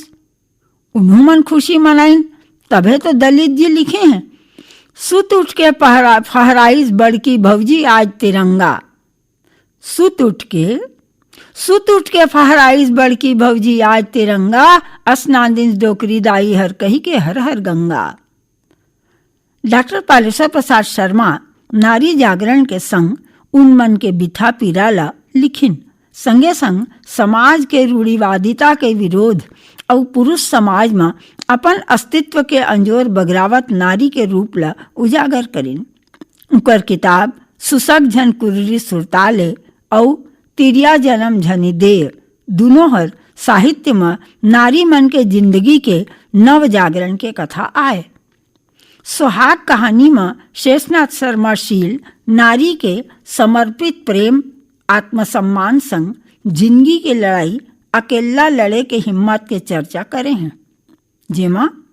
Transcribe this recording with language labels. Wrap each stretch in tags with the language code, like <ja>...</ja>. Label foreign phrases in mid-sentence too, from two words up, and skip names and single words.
<hne>उन्हों मन खुशी मनाइन, तबे तो दलित जी लिखे हैं, सुत उठ के फहराइस बड़की भौजी आज तिरंगा। सुत उठ के फहराइस बड़की भौजी आज तिरंगा, स्नान दिन डोकरी दाई हर कही के हर हर गंगा। डॉक्टर पालेश्वर प्रसाद शर्मा नारी जागरण के संग उन मन के बिथा पीराला लिखिन, संगे संग समाज के रूढ़िवादिता के विरोध और पुरुष समाज में अपन अस्तित्व के अंजोर बगरावत नारी के रूप ला उजागर करिन। उकर किताब सुसक झन कुर्री सुरताले और तिरिया जन्म झनी देर दोनों हर साहित्य में नारी मन के जिंदगी के नव जागरण के कथा आए। सुहाग कहानी में शेषनाथ शर्मा शील नारी के समर्पित प्रेम आत्मसम्मान संग जिंदगी के लड़ाई अकेला लड़े के हिम्मत के चर्चा करे हैं, जेमा</hne>